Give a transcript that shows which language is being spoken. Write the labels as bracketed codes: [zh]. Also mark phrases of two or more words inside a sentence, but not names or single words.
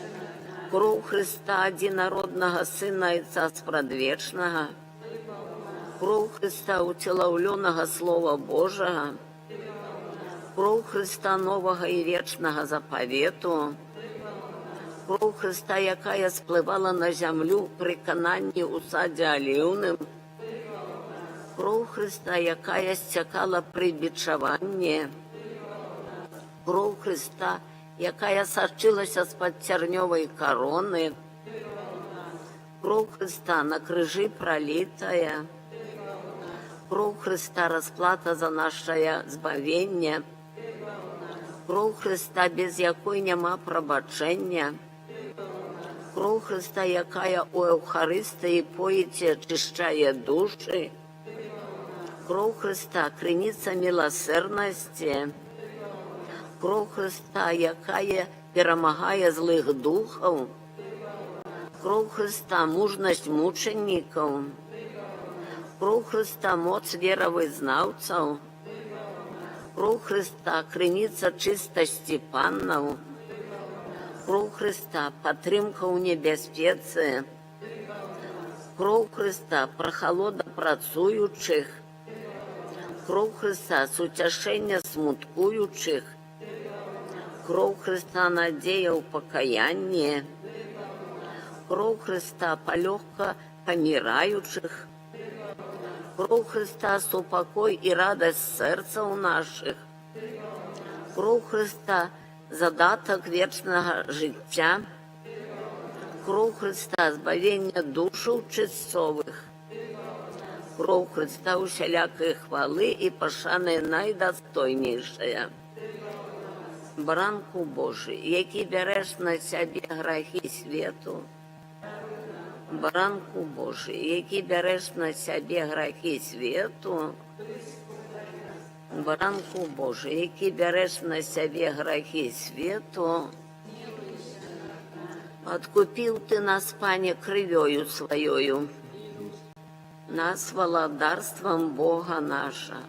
[be] Кров Христа, Одинородного Сына Отца Спрадвечного, Кров Христа, уцелаўлёнага Слова Божага, кров Христа новага і вечнага запавету, кров Христа, якая сплывала на зямлю пры кананні ў садзе аліўным, кров Христа, якая сцякала пры бичаванні, кров Христа, якая сачылася з-пад цярнёвай кароны, кров Христа на крыжы пролітая, кров Христа расплата за нашае збавенне, кров Христа, без якой няма прабачэння, кров Христа, якая ў Еўхарыстыі поіць і ачышчае душы, кров Христа, крыніца міласэрнасці, кров Христа, якая перамагае злых духаў, кров Христа, мужнасць мучанікаў, кров Христа, моц веравызнаўцаў, кров Христа, крыніца чыстасці паннаў, кров Христа, падтрымка ў небяспецы, кров Христа, прахалода працуючых, кров Христа, суцяшэння смуткуючых, кров Христа, надзея ў пакаянні, кров Христа, палёгка паміраючых, кров Христа, супакой і радасць сэрцаў нашых, кров Христа, задатак вечнага жыцця, кров Христа, збавення душаў чысцовых, кров Христа, усялякай хвалы і пашаны найдастойнейшая. Баранку Божий, які бярэш на сябе грахі свету, Баранку Божий, які бярэш на сябе грахі свету, Баранку Божий, які бярэш на сябе грахі свету, адкупіў ты нас, Пане, крывёю сваёю, нас валадарствам Бога наша.